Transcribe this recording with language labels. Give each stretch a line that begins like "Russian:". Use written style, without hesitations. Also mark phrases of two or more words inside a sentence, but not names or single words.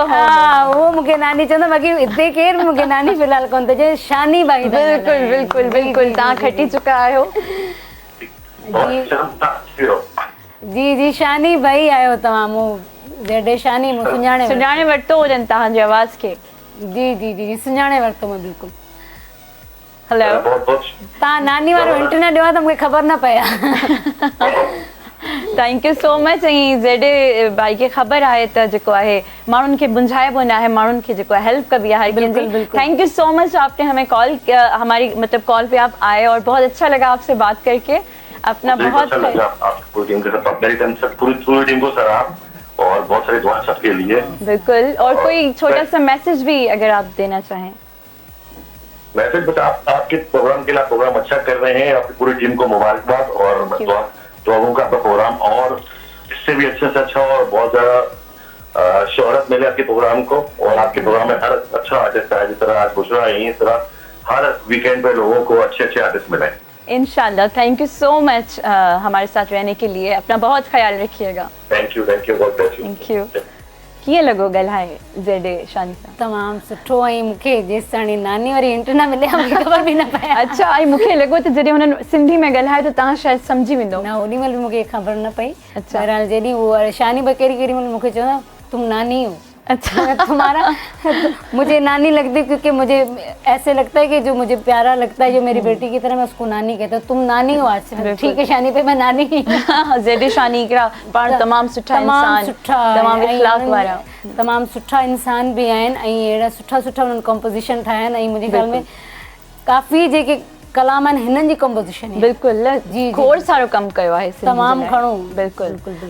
Sindhi: हा उहो मूंखे नानी चवंदो बाक़ी हिते केरु मूंखे नानी फ़िलहाल कोन थो चए शानी भाई बिल्कुलु बिल्कुलु बिल्कुलु तव्हां खटी चुका आहियो बहुत शर्म था थियो जी जी शानी भाई आहियो तव्हां मूं जडेशानी मूं सुञाणे सुञाणे वरितो हुजनि तव्हांजी आवाज़ खे। जी जी जी जी सुञाणे वरितो मैं बिल्कुलु। हेलो, बहुत बहुत तव्हां नानी वारो हिंट न ॾियो त मूंखे ख़बर न पए हा।
English: thank you so much.
Sindhi: ऐं जेॾे भाई खे ख़बर आहे त जेको आहे माण्हुनि खे बुंझाइबो न आहे, माण्हुनि खे जेको आहे हेल्प कबी आहे कंहिंजी।
English: thank you so much,
Hindi: आपने हमें कॉल हमारी मतलब कॉल पे आप आए और बहुत अच्छा लगा आपसे बात करके। अपना बहुत पूरी टीम के साथ, मेरी टीम से पूरी टीम को सलाम और बहुत सारी दुआ सबके लिए। बिल्कुल। और कोई छोटा सा मैसेज भी अगर आप देना चाहें। मैसेज बस आपके प्रोग्राम के लिए, आप प्रोग्राम अच्छा कर रहे हैं, आपकी पूरी टीम को मुबारकबाद और मैं दुआओं का आपका प्रोग्राम और इससे भी अच्छे से अच्छा और बहुत ज्यादा शोहरत मिले आपके प्रोग्राम को। और आपके प्रोग्राम में हर अच्छा आर्टिस्ट आए, जिस तरह आज बुशरा है, इस तरह हर वीकेंड पे लोगों को अच्छे अच्छे आर्टिस्ट मिले इंशाल्लाह।
English: thank you so much
Hindi: हमारे साथ रहने के लिए। अपना बहुत ख्याल रखिएगा।
English: thank you god bless you. thank you.
Sindhi: कीअं लॻो ॻाल्हाए जेडे शानी सां? तमामु सुठो। ऐं मूंखे जेसि ताणी नानी वारी हिंट न मिले मूंखे ख़बर बि न पए। अच्छा, ऐं मूंखे लॻो त जॾहिं हुननि सिंधी में ॻाल्हाए त तव्हां शायदि सम्झी वेंदो। न ओॾी महिल बि मूंखे ख़बर न पई। अच्छा। बहरहाल जॾहिं उहो शानी केॾी महिल मूंखे चवंदा
Hindi: तुम नानी हो।
Sindhi: अच्छा।
Hindi: तुम्हारा मुझे नानी लगती, क्योंकि मुझे ऐसे लगता है कि जो मुझे प्यारा लगता है, जो मेरी बेटी की तरह, मैं उसको नानी कहता हूँ। तुम नानी हो आज से। ठीक है शानी पे मैं नानी ही हूं।
Sindhi: जेडे शानी हिकिड़ा पाण तमामु सुठा इंसान, तमामु इख़्लाक़ वारा, तमामु सुठा इंसान बि आहिनि ऐं अहिड़ा सुठा सुठा उन्हनि कॉम्पोज़िशन ठाहिया आहिनि। ऐं मुंहिंजे ख़्याल में काफ़ी जेके कलाम आहिनि हिननि जी कॉम्पोज़िशन बिल्कुलु जी खोड़ सारो कमु कयो आहे तमामु घणो। बिल्कुलु।